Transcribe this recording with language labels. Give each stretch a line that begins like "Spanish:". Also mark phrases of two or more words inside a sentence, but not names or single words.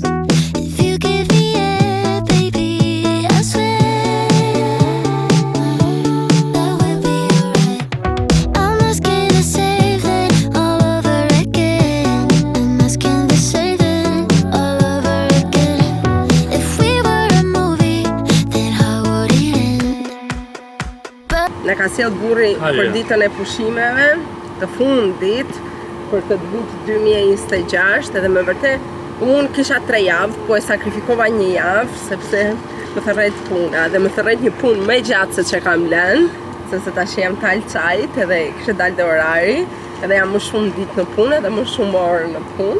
English: If you give me it, baby, I swear that we'll be alright. I'm asking to save it all over again. I'm asking to save it all over again. If we were a movie, then how would it end?
Albanian: Na ka sjell burri për ditën e pushimeve të fundit për këtë vit 2026, edhe me vërtet unë kisha 3 javë, po e sakrifikova një javë sepse më thërret puna dhe më thërret një punë më gjatë se që kam lënë, sepse tash jam talçajt edhe kishte dalë dhe orari, edhe jam më shumë ditë në punë dhe më shumë orë në punë.